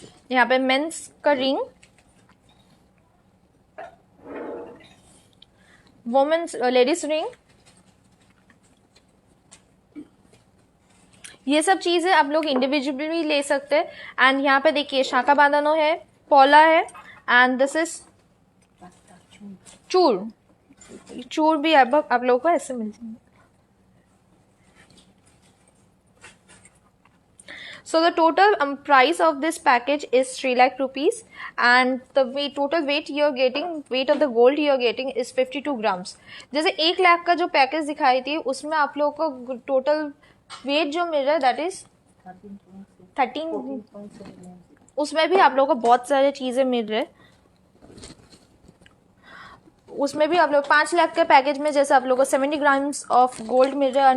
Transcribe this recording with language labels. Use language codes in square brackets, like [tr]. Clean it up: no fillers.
[hi] यहाँ पे मेंस का रिंग, वुमेन्स लेडीज रिंग, ये सब चीज़ें आप लोग इंडिविजुअली ले सकते हैं. एंड यहाँ पे देखिए शाखा बांधनो है, पौला है, [en] And this is चूर. [hi] चूर भी आप लोगों को ऐसे मिल जाएंगे. [en] So the total price of this package is 3 lakh rupees, and the total weight you are getting, weight of the gold you are getting is 52 grams. [hi] जैसे 1 लाख का जो पैकेज दिखाई थी उसमें आप लोगों को टोटल वेट जो मिल रहा है [en] That is 13. [hi] उसमें भी आप लोगों को बहुत सारे चीज़ें मिल रहे हैं. उसमें भी आप लोग 5 लाख के पैकेज में जैसे आप लोगों को 70 ग्राम्स ऑफ गोल्ड मिल रहा है.